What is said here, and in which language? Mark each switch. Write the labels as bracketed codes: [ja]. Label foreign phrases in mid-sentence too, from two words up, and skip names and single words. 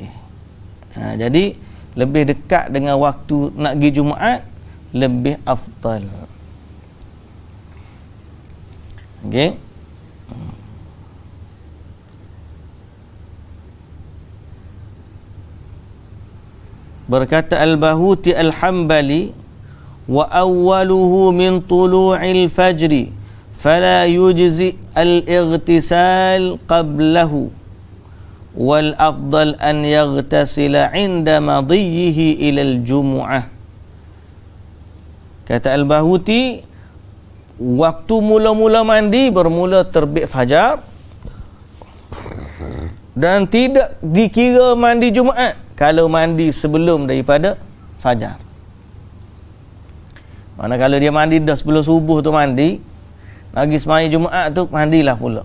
[ms] Jadi lebih dekat dengan waktu nak pergi Jumaat, lebih afdal. Okey. Berkata [ar] Al-Bahuti Al-Hambali, وأوله من طلوع الفجر فلا يجزئ الاغتسال قبله والأفضل أن يغتسل عند مضيه إلى الجمعة. [ms] Kata Al-Bahuti, waktu mula-mula mandi bermula terbit fajar dan tidak dikira mandi Jumaat kalau mandi sebelum daripada fajar. Mana kalau dia mandi dah sebelum subuh tu mandi, lagi semaya Jumaat tu mandilah pula.